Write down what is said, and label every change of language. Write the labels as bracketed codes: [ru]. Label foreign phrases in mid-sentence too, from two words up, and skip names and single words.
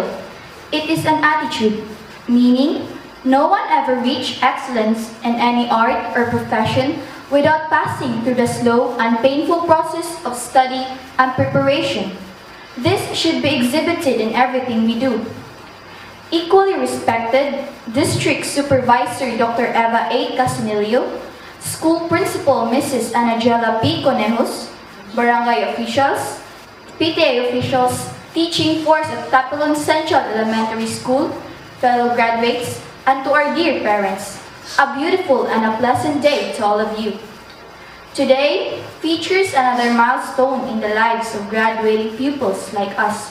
[en] It is an attitude, meaning no one ever reached excellence in any art or profession without passing through the slow and painful process of study and preparation. This should be exhibited in everything we do. Equally respected, District Supervisor Dr. Eva A. Casinilio, School Principal Mrs. Anagela P. Conejos, Barangay officials, PTA officials, teaching force at Tapilon Central Elementary School, fellow graduates, and to our dear parents, a beautiful and a pleasant day to all of you. Today features another milestone in the lives of graduating pupils like us.